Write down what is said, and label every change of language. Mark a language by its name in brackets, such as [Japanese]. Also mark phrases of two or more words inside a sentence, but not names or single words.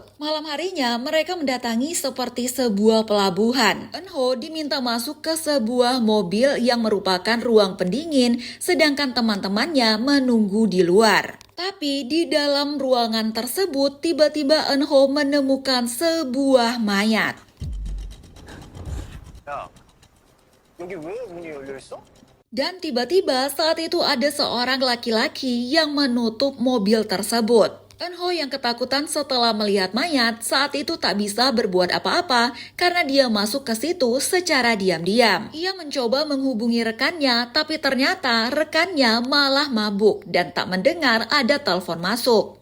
[Indonesian] Malam harinya, mereka mendatangi seperti sebuah pelabuhan. Eunho diminta masuk ke sebuah mobil yang merupakan ruang pendingin, sedangkan teman-temannya menunggu di luar. Tapi di dalam ruangan tersebut, tiba-tiba Eunho menemukan sebuah mayat. [Korean] 야, 여기 왜 문이 열려 있어? [Indonesian] Dan tiba-tiba saat itu ada seorang laki-laki yang menutup mobil tersebut. Eunho yang ketakutan setelah melihat mayat saat itu tak bisa berbuat apa-apa karena dia masuk ke situ secara diam-diam. Ia mencoba menghubungi rekannya, tapi ternyata rekannya malah mabuk dan tak mendengar ada telepon masuk.